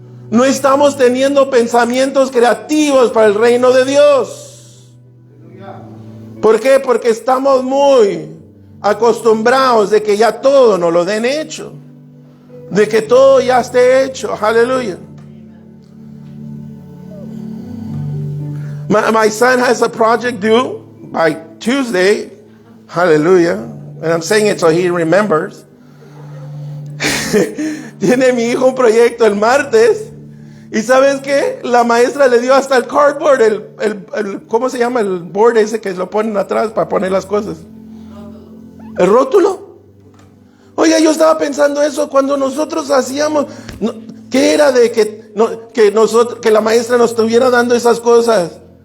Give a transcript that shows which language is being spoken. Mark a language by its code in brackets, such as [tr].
[es] No estamos teniendo pensamientos creativos para el reino de Dios. ¿Por qué? Porque estamos muy acostumbrados de que ya todo nos lo den hecho. De que todo ya esté hecho. Aleluya. [en] My son has a project due by Tuesday. Hallelujah. And I'm saying it so he remembers. [es] Tiene mi hijo un proyecto el martes. ¿Y sabes qué? La maestra le dio hasta el cardboard, ¿cómo se llama? El board ese que lo ponen atrás para poner las cosas. ¿El rótulo? Oiga, yo estaba pensando eso cuando nosotros hacíamos. ¿Qué era de que la maestra nos estuviera dando esas cosas?